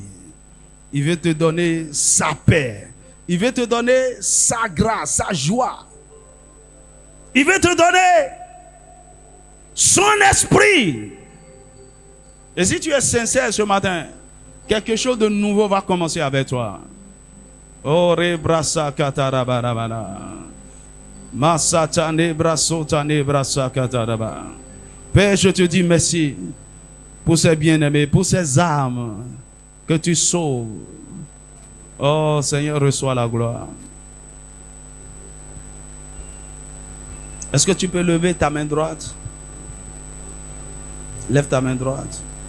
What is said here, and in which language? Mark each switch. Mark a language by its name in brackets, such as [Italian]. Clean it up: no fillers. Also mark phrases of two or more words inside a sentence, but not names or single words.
[French] Il veut te donner sa paix. Il veut te donner sa grâce, sa joie. Il veut te donner son esprit. Et si tu es sincère ce matin, quelque chose de nouveau va commencer avec toi. Oh, rebrasa katarabarabara. Masatane brasotane brasa kataraba. Père, je te dis merci pour ces bien-aimés, pour ces âmes que tu sauves. Oh, Seigneur, reçois la gloire. Est-ce que tu peux lever ta main droite? Lève ta main droite.